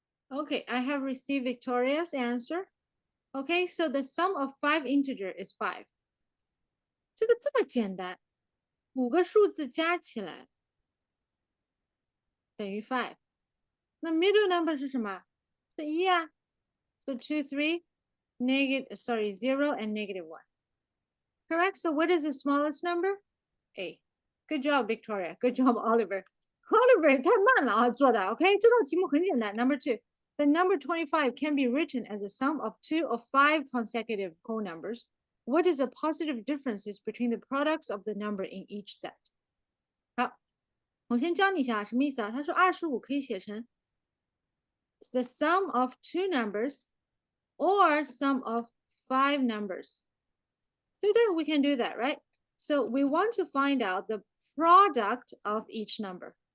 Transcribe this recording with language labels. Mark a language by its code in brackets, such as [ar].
[en] Okay, I have received Victoria's answer. Okay, so the sum of 5 integer is 5. [zh] 这个这么简单，5个数字加起来等于 5。那 middle number 是什么？ [en] 是1啊。 So 2, 3, -0 and -1. Correct? So what is the smallest number? A. Good job, Victoria. Good job, Oliver. Oliver 太慢了啊，做的。OK，这道题目很简单。 Number 2. The number 25 can be written as a sum of 2 or 5 consecutive whole numbers. What is the positive differences between the products of the number in each set? [zh] 好，我先教你一下什么意思啊？他说25可以写成 the sum of 2 numbers or sum of 5 numbers. [en] 对不对？ We can do that, right? So we want to find out the product of each number.